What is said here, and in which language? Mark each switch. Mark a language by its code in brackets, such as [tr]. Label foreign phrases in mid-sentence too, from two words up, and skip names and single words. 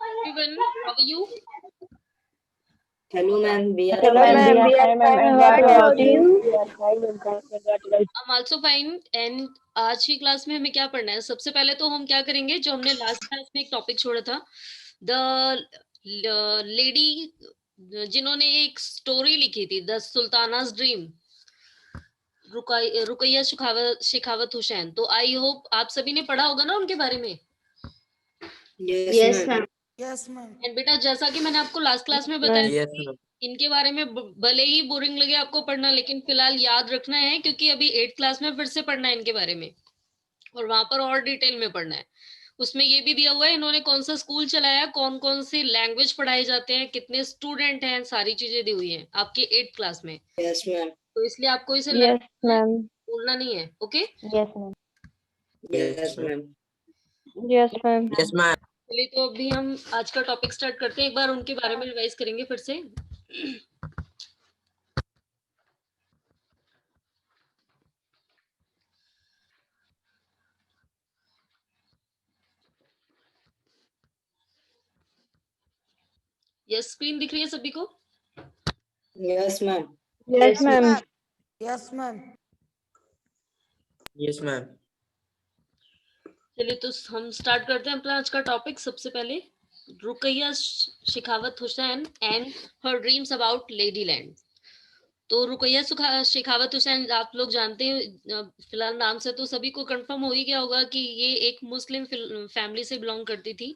[en] everyone. How are you? Hello, ma'am. We are Hello, fine. ma'am. We are fine. And what about you? I'm also fine. [hi] And आज की क्लास में हमें क्या पढ़ना है? सबसे पहले तो हम क्या करेंगे, जो हमने [en] last class [hi] में एक टॉपिक छोड़ा था, [en] the lady [hi] जिन्होंने एक स्टोरी लिखी थी, द सुल्ताना's ड्रीम, रुकैया शेखावत हुसैन। तो [en] I hope [hi] आप सभी ने पढ़ा होगा ना उनके बारे में। [en] Yes, ma'am. Yes, ma'am. [hi] एंड बेटा, जैसा कि मैंने आपको [en] last class [hi] में बताया कि इनके बारे में भले ही बोरिंग लगे आपको पढ़ना, लेकिन फिलहाल याद रखना है, क्योंकि अभी [en] 8th class [hi] में फिर से पढ़ना है इनके बारे में, और वहां पर और डिटेल में पढ़ना है। उसमें ये भी दिया हुआ है इन्होंने कौन सा स्कूल चलाया, कौन कौन सी लैंग्वेज पढ़ाए जाते हैं, कितने स्टूडेंट हैं, सारी चीजें दी हुई हैं आपके [en] 8th class [hi] में। [en] Yes, ma'am. [hi] तो इसलिए आपको इसे [en] Yes, ma'am. [hi] भूलना नहीं है। ओके, [en] Yes, ma'am. Yes, ma'am. Yes, ma'am. Yes, ma'am. [hi] चलिए तो अभी हम आज का टॉपिक स्टार्ट करते हैं। एक बार उनके बारे में रिवाइज करेंगे फिर से। यस, स्क्रीन दिख रही है सभी को? [en] Yes, ma'am. Yes, ma'am. Yes, ma'am. Yes, ma'am. [hi] चलिए तो हम स्टार्ट करते हैं अपना आज का टॉपिक। सबसे पहले रुकैया शेखावत हुसैन [en] and her dreams about Lady Land. [hi] तो रुकैया शेखावत हुसैन आप लोग जानते हैं, फिलहाल नाम से तो सभी को कंफर्म हो ही गया होगा कि ये एक [en] Muslim family [hi] से बिलोंग करती थी।